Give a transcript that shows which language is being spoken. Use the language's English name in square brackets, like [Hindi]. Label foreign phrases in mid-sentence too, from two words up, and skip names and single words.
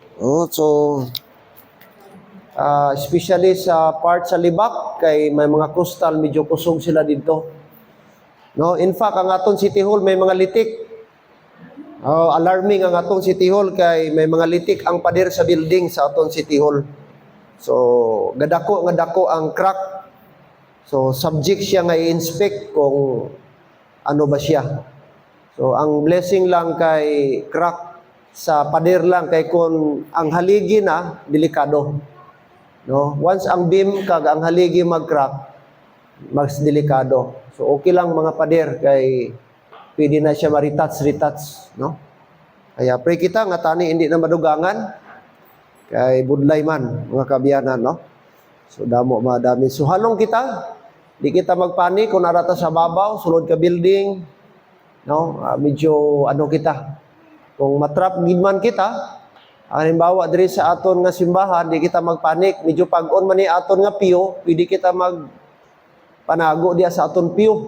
[Hiligaynon] Especially sa part sa Libak, kay may mga coastal, medyo kusog sila dito. No, [English] in fact, [Hiligaynon] ang aton City Hall may mga litik. Alarming ang atong City Hall kay may mga litik ang pader sa building sa atong City Hall. So, nga dako ang crack. So, subject siya nga i-inspect kung ano ba siya. So, ang blessing lang kay crack sa pader lang kay kung ang haligi na delikado. No, once ang beam kag ang haligi mag-crack, mas delikado. So, okay lang mga pader kay pwede na siya ma-retouch, no? Kaya pray kita nga tani hindi na madugangan kay budlay man mga kabiyanan, no? So damo madami. So halong kita, di kita magpanik kung narata sa babaw, sulod ka building, no? Medyo ano kita. Kung matrap gidman kita, halimbawa diri sa aton nga simbahan, di kita magpanik, medyo pag-on man ni aton nga piyo, pwede kita panago diya sa aton piyo.